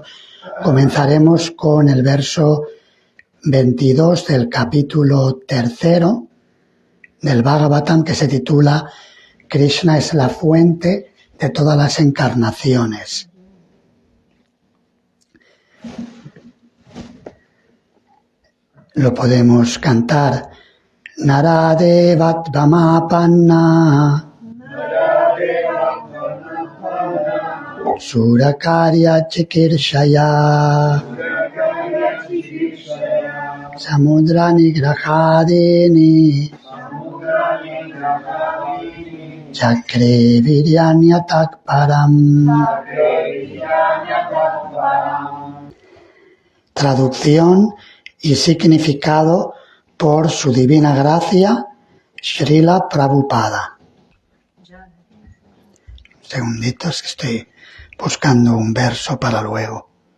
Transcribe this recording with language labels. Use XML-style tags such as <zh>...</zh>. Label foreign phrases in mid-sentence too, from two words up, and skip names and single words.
<es>Comenzaremos con el verso 22 del capítulo 3 del Bhagavatam, que se titula Krishna es la fuente de todas las encarnaciones. Lo podemos cantar.</es> <sa>नरदेवत्वमापन्नः सुरकार्यचिकीर्षया समुद्रनिग्रहादीनि चक्रे वीर्याण्यतः परम्.</sa> <es>Traducción y significado por su divina gracia, Srila Prabhupada. Segunditos, que estoy buscando un verso para luego.</es>